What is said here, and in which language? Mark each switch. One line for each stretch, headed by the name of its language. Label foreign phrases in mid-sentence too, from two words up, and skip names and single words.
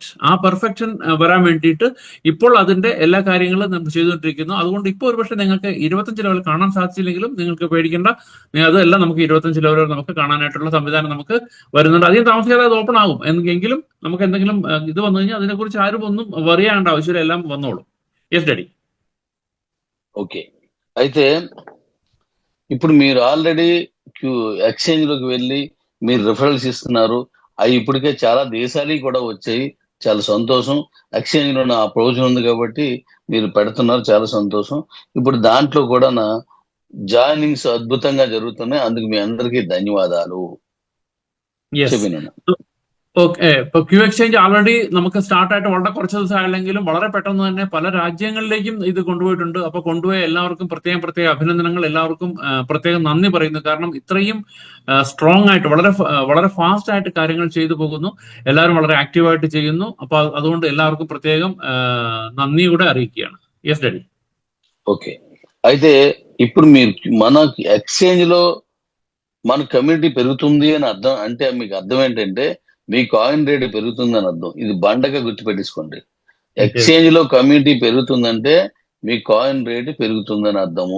Malayalam: ആ പെർഫെക്ഷൻ വരാൻ വേണ്ടിയിട്ട് ഇപ്പോൾ അതിന്റെ എല്ലാ കാര്യങ്ങളും നമ്മൾ ചെയ്തുകൊണ്ടിരിക്കുന്നു. അതുകൊണ്ട് ഇപ്പോൾ ഒരുപക്ഷെ നിങ്ങൾക്ക് 25 ലെവൽ കാണാൻ സാധിച്ചില്ലെങ്കിലും നിങ്ങൾക്ക് പേടിക്കേണ്ട, അതെല്ലാം നമുക്ക് 25 ലെവൽ വരെ നമുക്ക് കാണാനായിട്ടുള്ള സംവിധാനം നമുക്ക് വരുന്നുണ്ട്. അധികം താമസിക്കാതെ അത് ഓപ്പൺ ആകും. എങ്കിലും നമുക്ക് എന്തെങ്കിലും ഇത് വന്നു കഴിഞ്ഞാൽ അതിനെക്കുറിച്ച് ആരും ഒന്നും വറിയാണ്ട ആവശ്യമില്ല, എല്ലാം വന്നോളും.
English: yes daddy.
Telugu: ఓకే, అయితే ఇప్పుడు మీరు ఆల్రెడీ ఎక్స్చేంజ్ లోకి వెళ్ళి మీరు రిఫరల్స్ ఇస్తున్నారు. అవి ఇప్పటికే చాలా దేశాలకి కూడా వచ్చాయి. చాలా సంతోషం. ఎక్స్చేంజ్ లో నా ప్రయోజనం ఉంది కాబట్టి మీరు పెడుతున్నారు, చాలా సంతోషం. ఇప్పుడు దాంట్లో కూడా నా జాయినింగ్స్ అద్భుతంగా జరుగుతున్నాయి. అందుకు మీ అందరికీ ధన్యవాదాలు.
English: Yes.
Telugu: చెప్పినాను.
Malayalam: ഓക്കെ, ഇപ്പൊ ക്യൂ എക്സ്ചേഞ്ച് ആൾറെഡി നമുക്ക് സ്റ്റാർട്ട് ആയിട്ട് വളരെ കുറച്ച് ദിവസമായില്ലെങ്കിലും വളരെ പെട്ടെന്ന് തന്നെ പല രാജ്യങ്ങളിലേക്കും ഇത് കൊണ്ടുപോയിട്ടുണ്ട്. അപ്പൊ കൊണ്ടുപോയ എല്ലാവർക്കും പ്രത്യേക അഭിനന്ദനങ്ങൾ, എല്ലാവർക്കും പ്രത്യേകം നന്ദി പറയുന്നു. കാരണം ഇത്രയും സ്ട്രോങ് ആയിട്ട് വളരെ ഫാസ്റ്റ് ആയിട്ട് കാര്യങ്ങൾ ചെയ്തു പോകുന്നു. എല്ലാവരും വളരെ ആക്റ്റീവായിട്ട് ചെയ്യുന്നു. అപ്പൊ അതുകൊണ്ട് എല്ലാവർക്കും പ്രത്യേകം നന്ദി കൂടി അറിയിക്കുകയാണ്.
English: yes daddy.
Telugu: ఓకే, అయితే ఇప్పుడు మీరు మన ఎక్స్చేంజ్ లో మన కమ్యూనిటీ పెరుగుతుంది అని అర్థం. అంటే మీకు అర్థం ఏంటంటే మీ కాయిన్ రేట్ పెరుగుతుంది అని అర్థం. ఇది బండగా గుర్తుపెట్టేసుకోండి. ఎక్స్చేంజ్ లో కమ్యూనిటీ పెరుగుతుందంటే మీ కాయిన్ రేట్ పెరుగుతుందని అర్థము.